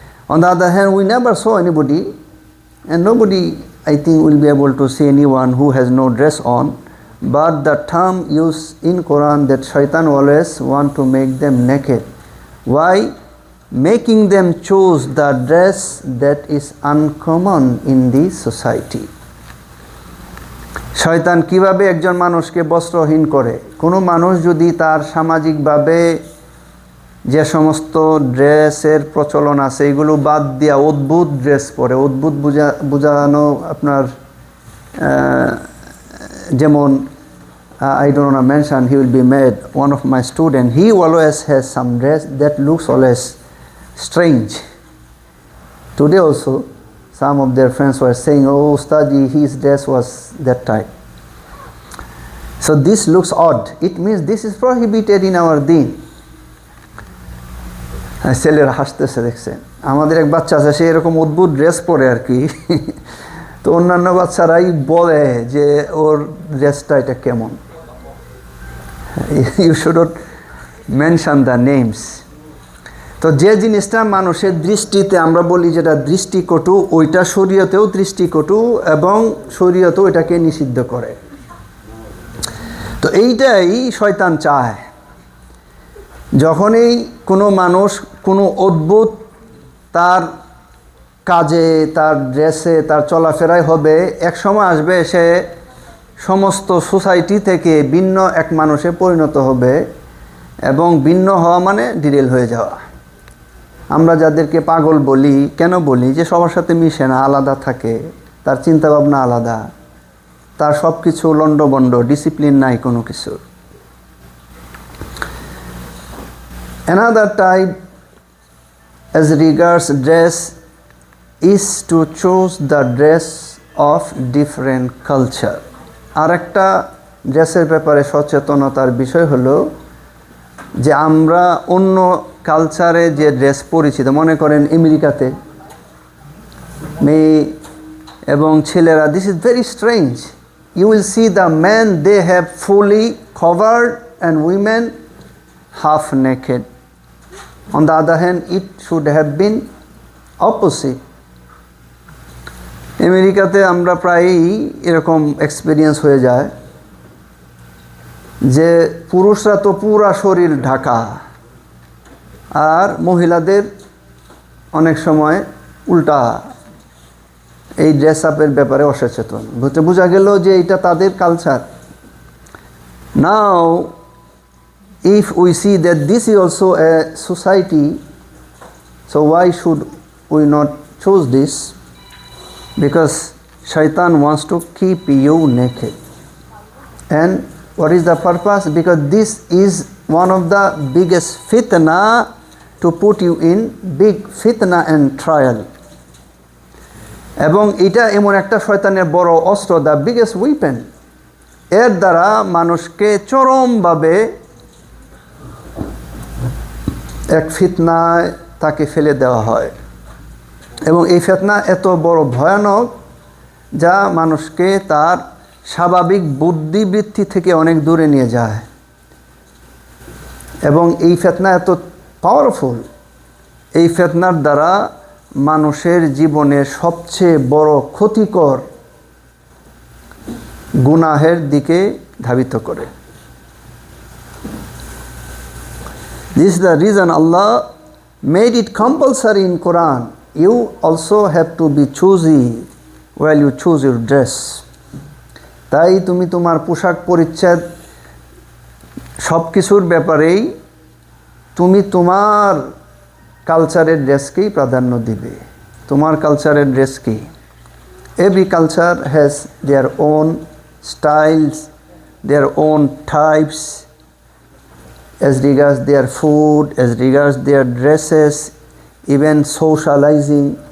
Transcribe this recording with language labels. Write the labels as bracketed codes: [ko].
[en] On the other hand, we never saw anybody, and nobody, I think, will be able to see anyone who has no dress on. But the term used in Quran that Shaitan always want to make them naked. Why? Making them choose the dress that is uncommon in the society. [bn] শয়তান কিভাবে একজন মানুষকে বস্ত্রহীন করে? কোনো মানুষ যদি তার সামাজিকভাবে যে সমস্ত ড্রেসের প্রচলন আছে এগুলো বাদ দিয়া অদ্ভুত ড্রেস পরে, অদ্ভুত বোঝানো আপনার যেমন [en] I don't want to mention, he will be made one of my students, he always has some dress that looks always strange. Today also some of their friends were saying, oh Ustadi, his dress was that type. So this looks odd. It means this is prohibited in our deen. [bn] ছেলেরা হাসতেছে দেখছেন, আমাদের এক বাচ্চা আছে সে এরকম অদ্ভুত dress পরে আর কি, তো অন্যান্য বাচ্চারাই বলে যে ওর ড্রেসটা এটা কেমন। [en] You should not mention the names. [bn] তো যে জিনিসটা মানুষের দৃষ্টিতে আমরা বলি যেটা দৃষ্টিকটু, ওইটা শরীয়তেও দৃষ্টিকটু এবং শরীয়তেও এটাকে নিষিদ্ধ করে। তো এইটাই শয়তান চায়, যখনই কোনো মানুষ কোনো অদ্ভুত তার কাজে, তার ড্রেসে, তার চলাফেরায় হবে, এক সময় আসবে সে সমস্ত সোসাইটি থেকে ভিন্ন এক মানুষে পরিণত হবে, এবং ভিন্ন হওয়া মানে ডিরেল হয়ে যাওয়া। আমরা যাদেরকে পাগল বলি, কেন বলি? যে সবার সাথে মিশে না, আলাদা থাকে, তার চিন্তাভাবনা আলাদা, তার সব কিছু লণ্ডভণ্ড, ডিসিপ্লিন নাই কোনো কিছু। [en] Another type as regards dress is to choose the dress of different culture. [bn] আর একটা ড্রেসের ব্যাপারে সচেতনতার বিষয় হলো যে আমরা অন্য কালচারে যে ড্রেস পরিচিত, মনে করেন আমেরিকাতে মেয়ে এবং ছেলেরা, [en] This is very strange. You will see the man they have fully covered and women half naked. On the other hand, it should have been opposite. [bn] আমেরিকাতে আমরা প্রায়ই এরকম এক্সপিরিয়েন্স হয়ে যায় যে পুরুষরা তো পুরা শরীর ঢাকা, আর মহিলাদের অনেক সময় উল্টা, এই ড্রেস আপের ব্যাপারে অসচেতন। বোঝা গেল যে এটা তাদের culture. [en] Now if we see that this is also a society, so why should we not choose this? Because Shaitan wants to keep you naked, and What is the purpose? Because this is one of the biggest fitna to put you in big fitna and trial. [bn] এবং এটা এমন একটা শয়তানের বড় অস্ত্র, [en] The biggest weapon. [bn] এর দ্বারা মানুষকে চরমভাবে এক ফিতনায় তাকে ফেলে দেওয়া হয়, এবং এই ফিতনা এত বড় ভয়ানক যা মানুষকে তার স্বাভাবিক বুদ্ধিবৃত্তি থেকে অনেক দূরে নিয়ে যায়। এবং এই ফিতনা এত পাওয়ারফুল, এই ফিতনার দ্বারা মানুষের জীবনের সবচেয়ে বড় ক্ষতিকর গুনাহের দিকে ধাবিত করে। [en] This is the reason Allah made it compulsory in Quran. You also have to be choosy while you choose your dress. [bn] তাই তুমি তোমার পোশাক পরিচ্ছদ সব কিছুর ব্যাপারেই তুমি তোমার কালচারের ড্রেসকেই প্রাধান্য দিবে। তোমার কালচারের ড্রেস কি? [en] Every culture has their own styles, their own types, as regards their food, as regards their dresses, even socializing.